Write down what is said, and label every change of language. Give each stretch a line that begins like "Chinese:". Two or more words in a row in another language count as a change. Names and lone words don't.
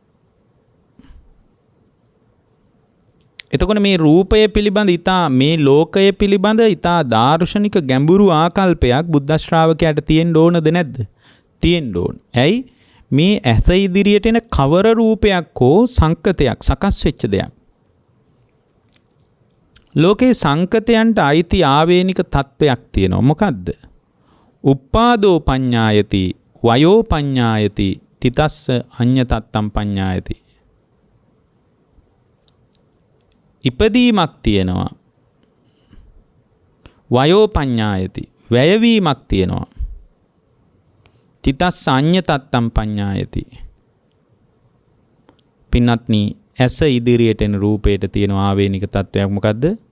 Sinhala: එතකොට මේ රූපය පිළිබඳ මේ ලෝකය පිළිබඳ ඊටා දාර්ශනික ගැඹුරු ආකල්පයක් බුද්ධ ශ්‍රාවකයාට තියෙන්න ඕනද නැද්ද? තියෙන්න ඕන. ඇයි? මේ ඇස ඉදිරියට එන කවර රූපයක් හෝ සංකතයක් සකස් වෙච්ච දෙයක්. ලෝකේ සංකතයන්ට අයිති ආවේනික තත්වයක් තියෙනවා. මොකද්ද?
Pali: උප්පාදෝ පඤ්ඤායති වයෝ පඤ්ඤායති තිතස්ස අඤ්ඤතත්තම් පඤ්ඤායති.
Sinhala: ඉපදීමක් තියෙනවා.
Pali: වයෝ පඤ්ඤායති
Sinhala: වැයවීමක් තියෙනවා.
Pali: තිතස්ස අඤ්ඤතත්තම් පඤ්ඤායති.
Sinhala: පින්වත්නි, ඇස ඉදිරියට එන රූපයට තියෙන ආවේනික තත්වයක් මොකද්ද?